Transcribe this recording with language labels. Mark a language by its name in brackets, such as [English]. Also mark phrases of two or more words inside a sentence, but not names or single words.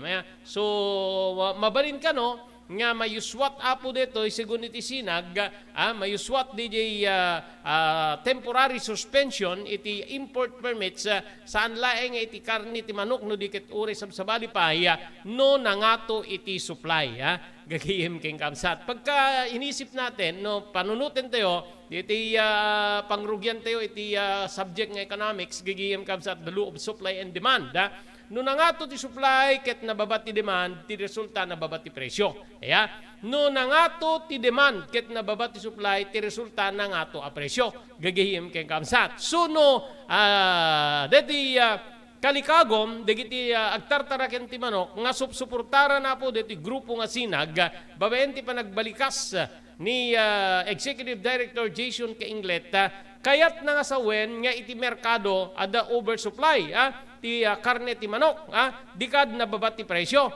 [Iloko] So mabalin ka no nga mayuswat apo detoy sigun iti Sinag mayuswat DJ [English] temporary suspension [Iloko] iti [English] import permits [Iloko] saan laeng iti karne ti manok no diket uri sabsabali pa no nangato iti supply gagihim keng kamsat. Pagka inisip natin no panunutin tayo iti pangrugyan tayo iti subject nga economics gagihim kamsat [English] the law of supply and demand. [Iloko] No nangato ti supply ket nababat ti demand, ti resulta nababat ti presyo. No nangato ti demand ket nababat ti supply, ti resulta nangato a presyo. Gagihim ken kamsat. Suno deti kalikagom dagiti agtartaraken ti manok nga suportara na po deti grupo nga Sinag babaen ti panagbalikas ni [English] Executive Director [Iloko] Jason Kainglet kayat na nga sawen nga iti merkado ada oversupply ti karne ti manok dikad nababat ti presyo.